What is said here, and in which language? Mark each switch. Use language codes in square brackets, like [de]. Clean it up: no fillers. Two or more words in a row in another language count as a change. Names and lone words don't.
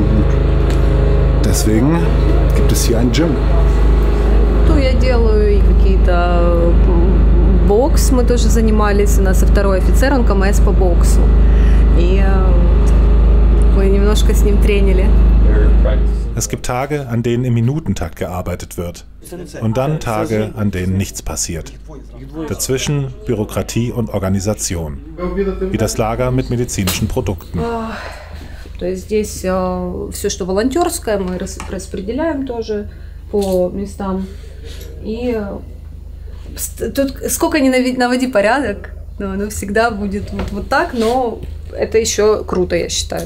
[de] Und deswegen gibt es hier ein Gym. [ru] Я делаю какие-то бокс, мы тоже занимались, у нас второй офицер, он КМС по боксу, и мы немножко с ним тренили. [de] Es gibt Tage, an denen im Minutentakt gearbeitet wird. Und dann Tage, an denen nichts passiert. Dazwischen Bürokratie und Organisation. Wie das Lager mit medizinischen Produkten. [ru] То есть здесь все, что волонтерское, мы распределяем тоже по местам. И тут сколько ни наводи порядок, но оно всегда будет вот так, но это еще круто, я считаю.